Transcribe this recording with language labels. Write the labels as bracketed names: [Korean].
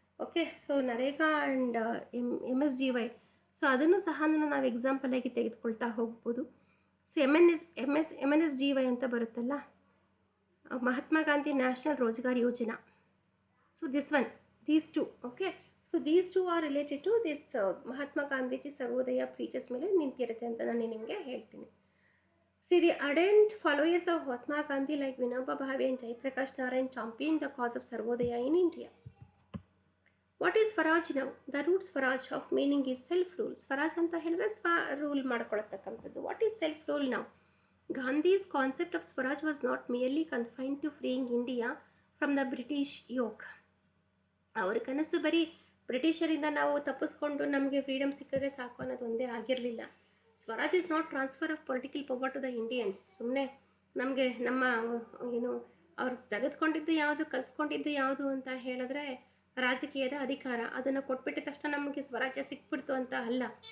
[Kannada] Okay, so NREGA and MSGY, so ಅದನ್ನು ಸಹ ನಾವು ಎಕ್ಸಾಂಪಲ್ ಆಗಿ ತೆಗೆದುಕೊಳ್ತಾ ಹೋಗ್ಬೋದು. ಸೊ MNSGY ಅಂತ ಬರುತ್ತಲ್ಲ, Mahatma Gandhi national Rozgar Yojana. [English] so this one, these two, okay, so these two are related to this Mahatma Gandhiji Sarvodaya features [Kannada] ಮೇಲೆ ನಿಂತಿರುತ್ತೆ ಅಂತ ನಾನು ನಿಮಗೆ ಹೇಳ್ತೀನಿ. [English] See, the ardent followers of Mahatma Gandhi like Vinoba Bhave and Jayaprakash Narayan championed the cause of Sarvodaya in India. What is Swaraj now? The root Swaraj of meaning is self-rule. [Kannada] Swaraj ಅಂತ ಹೇಳಿದ್ರೆ rule ಮಾಡ್ಕೊಳತಕ್ಕಂಥದ್ದು. [English] What is self-rule now? Gandhi's concept of Swaraj was not merely confined to freeing India from the British yoke. [Kannada] ಅವ್ರ ಕನಸು ಬರೀ ಬ್ರಿಟಿಷರಿಂದ ನಾವು ತಪ್ಪಿಸ್ಕೊಂಡು ನಮಗೆ freedom ಸಿಕ್ಕಿದ್ರೆ ಸಾಕು ಅನ್ನೋದು ಒಂದೇ ಆಗಿರಲಿಲ್ಲ. [English] Swaraj is not transfer of political power to the Indians. [Kannada] ಸುಮ್ಮನೆ ನಮಗೆ ನಮ್ಮ ಅವ್ರು ತೆಗೆದುಕೊಂಡಿದ್ದು ಯಾವುದು, ಕಸ್ಕೊಂಡಿದ್ದು ಯಾವುದು ಅಂತ ಹೇಳಿದ್ರೆ ರಾಜಕೀಯದ ಅಧಿಕಾರ, ಅದನ್ನು ಕೊಟ್ಬಿಟ್ಟ ತಕ್ಷಣ ನಮಗೆ ಸ್ವರಾಜ್ಯ ಸಿಕ್ಬಿಡ್ತು ಅಂತ ಅಲ್ಲ.